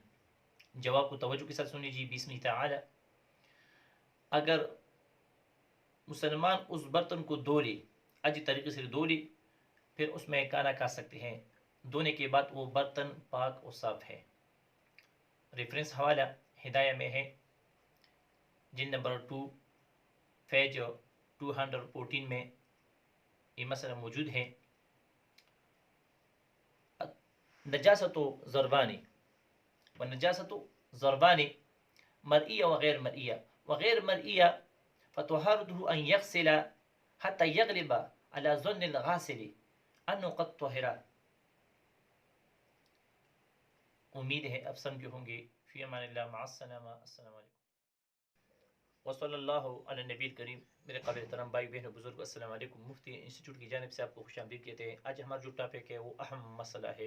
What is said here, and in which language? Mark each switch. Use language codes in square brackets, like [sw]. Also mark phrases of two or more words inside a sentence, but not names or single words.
[ur] جواب کو توجہ کے ساتھ سن لیجیے۔ [ar] بسم تعالی، [ur] اگر مسلمان اس برتن کو دھو لے، اچھی طریقے سے دھو لے، پھر اس میں کھانا کھا سکتے ہیں، دھونے کے بعد وہ برتن پاک اور صاف ہے۔ ریفرنس حوالہ ہدایہ میں ہے، جلد نمبر 2 پیج 214 میں یہ مسئلہ موجود ہے۔ [ar] نجاست ضربانی و نجاست ضربانی مرئیہ وغیر مرئیہ، وغیر مرئیہ فطہارته ان یغسل حتی یغلب على ظن الغاسل انه قد طہر۔ [ur] امید ہے آپ سمجھے ہوں گے۔ [ar] فی امان اللہ، مع السلامہ، السلام علیکم۔ وصلی اللہ علی نبی الکریم. [ur] میرے قابل احترام بھائی بہن بزرگ السلام علیکم. مفتی انسٹیٹیوٹ کی جانب سے آپ کو خوش آمدید کہتے ہیں. آج ہمارا جو ٹاپک ہے وہ اہم مسئلہ ہے.